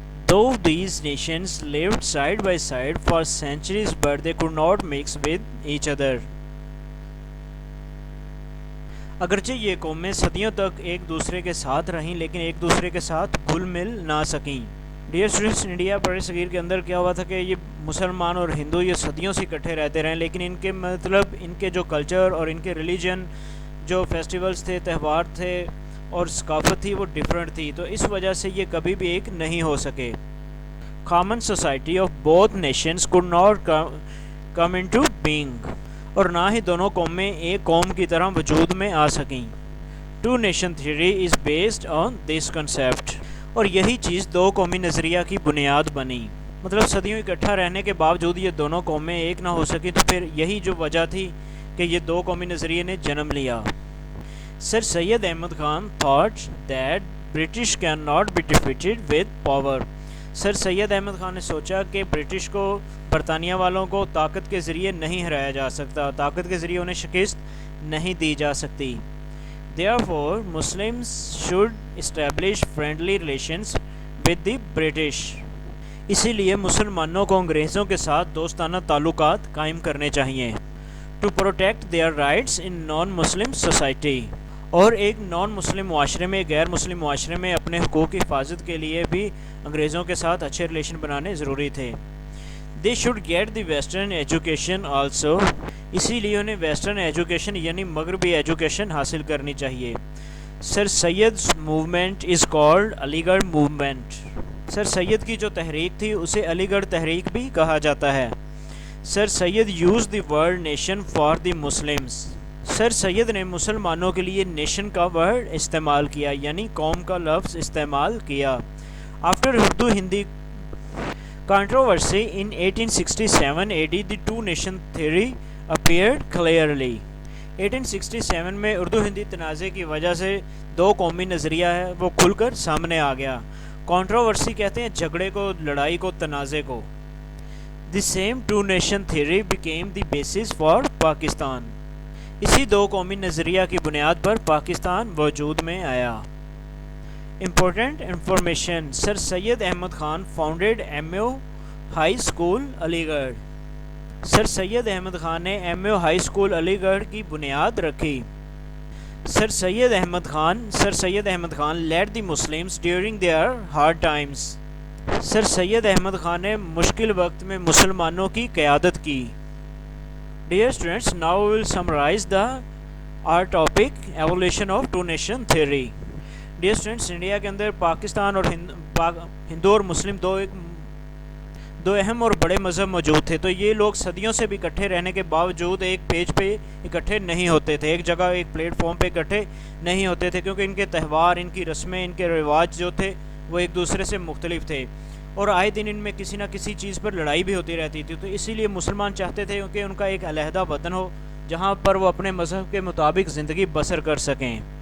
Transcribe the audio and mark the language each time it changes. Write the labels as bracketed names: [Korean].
[English] Though these nations lived side by side for centuries but they could not mix with each other. [Urdu] اگرچہ یہ قومیں صدیوں تک ایک دوسرے کے ساتھ رہیں لیکن ایک دوسرے کے ساتھ گھل مل نہ سکیں. ڈیئر اسٹوڈنٹس, انڈیا بر صغیر کے اندر کیا ہوا تھا کہ یہ مسلمان اور ہندو یہ صدیوں سے اکٹھے رہتے رہے, لیکن ان کے جو کلچر اور ان کے ریلیجن, جو فیسٹیولز تھے, تہوار تھے اور ثقافت تھی وہ ڈیفرنٹ تھی, تو اس وجہ سے یہ کبھی بھی ایک نہیں ہو سکے. [English] common society of both nations could not come into being, [Urdu] اور نہ ہی دونوں قومیں ایک قوم کی طرح وجود میں آ سکیں. [English] two nation theory is based on this concept, [Urdu] اور یہی چیز دو قومی نظریہ کی بنیاد بنی. مطلب صدیوں اکٹھا رہنے کے باوجود یہ دونوں قومیں ایک نہ ہو سکیں, تو پھر یہی جو وجہ تھی کہ یہ دو قومی نظریے نے جنم لیا. [English] Sir Syed Ahmed Khan thought that British cannot be defeated with power. [Urdu] سر سید احمد خان نے سوچا کہ برٹش کو, برطانیہ والوں کو طاقت کے ذریعے نہیں ہرایا جا سکتا, طاقت کے ذریعے انہیں شکست نہیں دی جا سکتی. [English] Therefore, Muslims should establish friendly relations with the British. [Urdu] اسی لیے مسلمانوں کو انگریزوں کے ساتھ دوستانہ تعلقات قائم کرنے چاہیے. [English] To protect their rights in non-Muslim society. [Urdu] اور ایک نان مسلم معاشرے میں, غیر مسلم معاشرے میں اپنے حقوق کی حفاظت کے لیے بھی انگریزوں کے ساتھ اچھے ریلیشن بنانے ضروری تھے. [English] They should get the western education also. [Urdu] اسی لیے انہیں ویسٹرن ایجوکیشن یعنی مغربی ایجوکیشن حاصل کرنی چاہیے. [English] Sir Syed movement is called Aligarh movement. [Urdu] سر سید کی جو تحریک تھی اسے علی گڑھ تحریک بھی کہا جاتا ہے. [English] Sir Syed use the word nation for the Muslims. [Urdu] سر سید نے مسلمانوں کے لیے نیشن کا ورڈ استعمال کیا, یعنی قوم کا لفظ استعمال کیا. [English] After Urdu Hindi controversy in 1867 AD, the two nation theory appeared clearly. [Urdu] 1867 میں اردو ہندی تنازع کی وجہ سے دو قومی نظریہ ہے وہ کھل کر سامنے آ گیا. کنٹروورسی کہتے ہیں جھگڑے کو, لڑائی کو, تنازع کو. [English] The same two nation theory became the basis for Pakistan. [Urdu] اسی دو قومی نظریہ کی بنیاد پر پاکستان وجود میں آیا. [English] Important information. Sir Syed Ahmed Khan founded M A high school Aligarh. [Urdu] سر سید احمد خان نے ایم اے ہائی اسکول علی گڑھ کی بنیاد رکھی. [English] Sir Syed Ahmad Khan lead the Muslims during their hard times. [Urdu] سر سید احمد خان نے مشکل وقت میں مسلمانوں کی قیادت کی. [English] Dear students, now we will summarize our topic evolution of two nation theory. Dear students, [Urdu] India کے اندر پاکستان اور ہندو اور مسلم دو اہم اور بڑے مذہب موجود تھے, تو یہ لوگ صدیوں سے بھی اکٹھے رہنے کے باوجود ایک پیج پہ اکٹھے نہیں ہوتے تھے, ایک جگہ ایک پلیٹ فارم پہ اکٹھے نہیں ہوتے تھے, کیونکہ ان کے تہوار, ان کی رسمیں, ان کے رواج جو تھے وہ ایک دوسرے سے مختلف تھے, اور آئے دن ان میں کسی نہ کسی چیز پر لڑائی بھی ہوتی رہتی تھی. تو اسی لیے مسلمان چاہتے تھے کہ ان کا ایک علیحدہ وطن ہو جہاں پر وہ اپنے مذہب کے مطابق زندگی بسر کر سکیں.